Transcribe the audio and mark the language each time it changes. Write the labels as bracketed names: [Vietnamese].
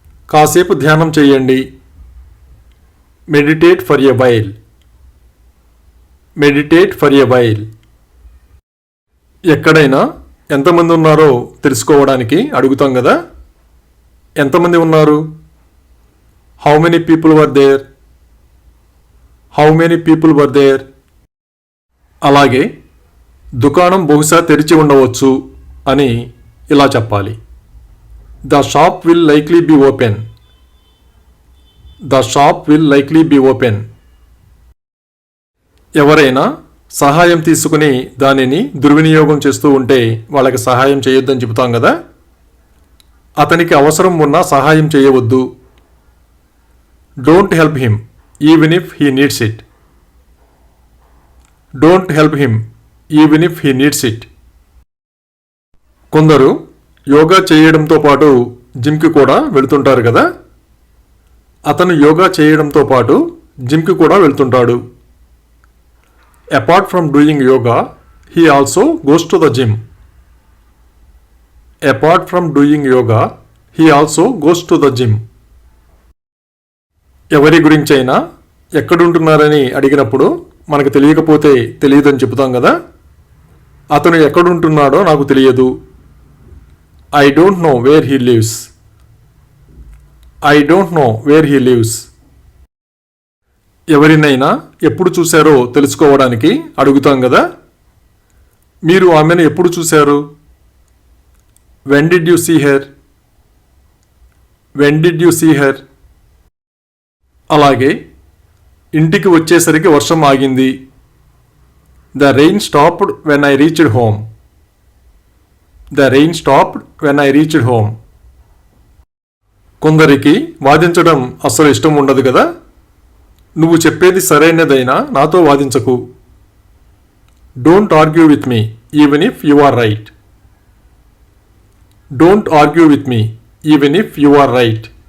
[Telugu] కాసేపు ధ్యానం చేయండి. [English] Meditate for a while. Meditate for a while. [Telugu] ఎక్కడైనా ఎంతమంది ఉన్నారో తెలుసుకోవడానికి అడుగుతాం కదా. ఎంతమంది ఉన్నారు? [English] How many people were there? How many people were there? [Telugu] అలాగే దుకాణం బహుశా తెరిచి ఉండవచ్చు అని ఇలా చెప్పాలి. [English] The shop will likely be open. The shop will likely be open. [Telugu] ఎవరైనా సహాయం తీసుకుని దానిని దుర్వినియోగం చేస్తూ ఉంటే వాళ్ళకి సహాయం చేయొద్దని చెబుతాం కదా. అతనికి అవసరం ఉన్నా సహాయం చేయవద్దు. [English] Don't help him even if he needs it. Don't help him even if he needs it. [Telugu] కొందరు యోగా చేయడంతో పాటు జిమ్కి కూడా వెళుతుంటారు కదా. అతను యోగా చేయడంతో పాటు జిమ్కి కూడా వెళ్తుంటాడు. [English] Apart from doing yoga he also goes to the gym. Apart from doing yoga he also goes to the gym. [Telugu] ఎవరి గురించైనా ఎక్కడుంటున్నారని అడిగినప్పుడు మనకు తెలియకపోతే తెలియదని చెబుతాం కదా. అతను ఎక్కడుంటున్నాడో నాకు తెలియదు. [English] I don't know where he lives. I don't know where he lives. [Telugu] ఎవరినైనా ఎప్పుడు చూశారో తెలుసుకోవడానికి అడుగుతాం కదా. మీరు ఆమెను ఎప్పుడు చూశారు? [English] When did you see her? When did you see her? [Telugu] అలాగే ఇంటికి వచ్చేసరికి వర్షం ఆగింది. [English] The rain stopped when I reached home. The rain stopped when I reached home. [Telugu] కొందరికి వాదించడం అస్సలు ఇష్టం ఉండదు కదా. నువ్వు చెప్పేది సరైనదైనా నాతో వాదించకు. [English] Don't argue with me even if you are right. Don't argue with me even if you are right.